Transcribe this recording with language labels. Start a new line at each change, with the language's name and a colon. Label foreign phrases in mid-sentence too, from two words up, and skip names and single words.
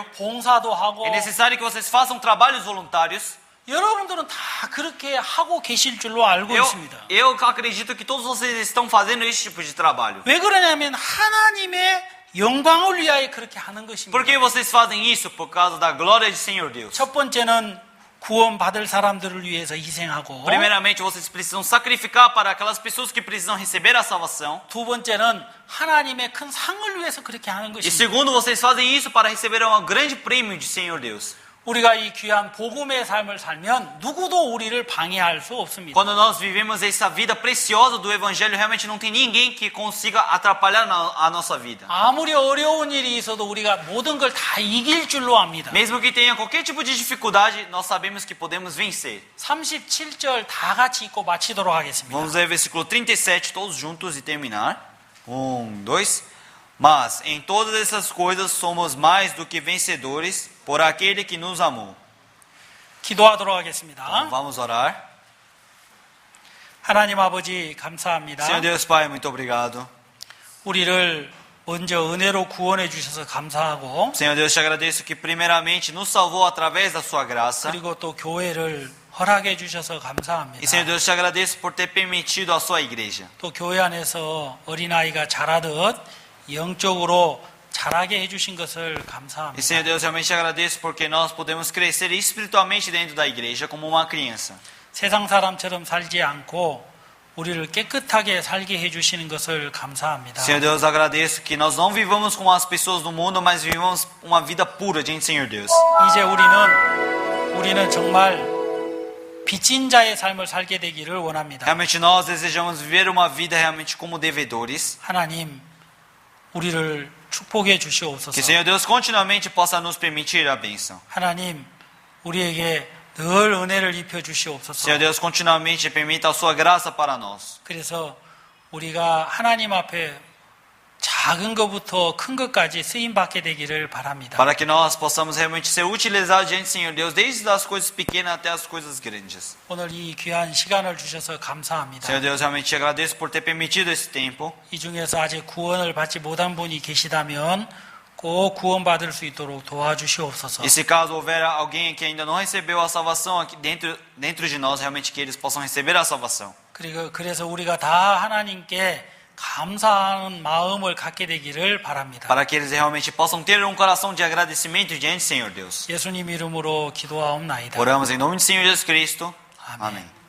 Korean: 봉사도 하고
Portuguese: É necessário que vocês façam trabalhos voluntários.
Korean: 여러분들은 다 그렇게 하고 계실 줄로 알고 있습니다.
Portuguese: Eu acredito que todos vocês estão fazendo esse tipo de trabalho.
Korean: 왜 그러냐면 하나님의 영광을 위하여 그렇게 하는 것입니다.
Portuguese: Por que vocês fazem isso? Por causa da glória do Senhor Deus.
Korean: 첫 번째는 구원받을 사람들을 위해서 희생하고
Portuguese: Primeiramente, vocês precisam sacrificar para aquelas pessoas que precisam receber a salvação.
Korean: 두 번째는 하나님의 큰 상을 위해서 그렇게 하는
Portuguese: E
Korean: 것입니다.
Portuguese: segundo, vocês fazem isso para receber um grande prêmio de Senhor Deus.
Korean: 우리가 이 귀한 복음의 삶을 살면 누구도 우리를 방해할 수 없습니다.
Portuguese: Quando nós vivemos essa vida preciosa do Evangelho, realmente não tem ninguém que consiga atrapalhar a nossa vida.
Korean: 아무리 어려운 일이 있어도 우리가 모든 걸 다 이길 줄로 압니다.
Portuguese: Mesmo que tenha qualquer tipo de dificuldade, nós sabemos que podemos vencer.
Korean: 37절 다 같이 읽고 마치도록 하겠습니다.
Portuguese: Vamos ler o versículo 37 todos juntos e terminar.
Korean: 1, 2.
Portuguese: Mas em todas essas coisas somos mais do que vencedores por aquele que nos amou.
Korean: 기도하도록 하겠습니다.
Portuguese: Vamos orar.
Korean: 하나님 아버지 감사합니다.
Portuguese: Senhor Deus Pai, muito obrigado.
Korean: 우리를 먼저 은혜로 구원해 주셔서 감사하고
Portuguese: Senhor Deus, te agradeço que primeiramente nos salvou através da sua graça.
Korean: 그리고 또 교회를 허락해 주셔서 감사합니다.
Portuguese: E Senhor Deus, te agradeço por ter permitido a sua igreja.
Korean: 또 교회 안에서 어린아이가 자라듯 영적으로 자라게 해주신 것을
Portuguese: E
Korean: 감사합니다.
Portuguese: Senhor Deus, realmente te agradeço porque nós podemos crescer espiritualmente dentro da igreja como uma criança.
Korean: 세상 사람처럼 살지 않고 우리를 깨끗하게 살게 해주시는 것을 감사합니다.
Portuguese: Senhor Deus, agradeço que nós não vivamos como as pessoas do mundo, mas vivamos uma vida pura diante do Senhor Deus.
Korean: 이제 우리는 정말 빚진 자의 삶을 살게 되기를 원합니다.
Portuguese: Realmente nós desejamos viver uma vida realmente como devedores.
Korean: 하나님, 우리를 축복해 주시옵소서.
Portuguese: Que Senhor Deus continuamente possa nos permitir a bênção.
Korean: 하나님, 우리에게 늘 은혜를 입혀 주시옵소서.
Portuguese: Senhor Deus, continuamente permita a sua graça para nós.
Korean: 그래서 우리가 하나님 앞에 작은 것부터 큰 것까지 쓰임 받게 되기를 바랍니다.
Portuguese: Para que nós possamos realmente ser utilizados diante do Senhor Deus, desde as coisas pequenas até as coisas grandes.
Korean: 오늘 이 귀한 시간을 주셔서 감사합니다.
Portuguese: Senhor Deus, realmente te agradeço por ter permitido esse tempo.
Korean: 이 중에서 아직 구원을 받지 못한 분이 계시다면 꼭 구원받을 수 있도록 도와주시옵소서.
Portuguese: E se caso houver alguém que ainda não recebeu a salvação aqui dentro de nós, realmente que eles possam receber a salvação.
Korean: 그래서 우리가 다 하나님께 감사하는 마음을 갖게 되기를 바랍니다.
Portuguese: Para que eles realmente possam ter um coração de agradecimento diante do Senhor Deus.
Korean: 예수님 이름으로 기도하옵나이다.
Portuguese: Oramos em nome do Senhor Jesus Cristo. Amém. Amém.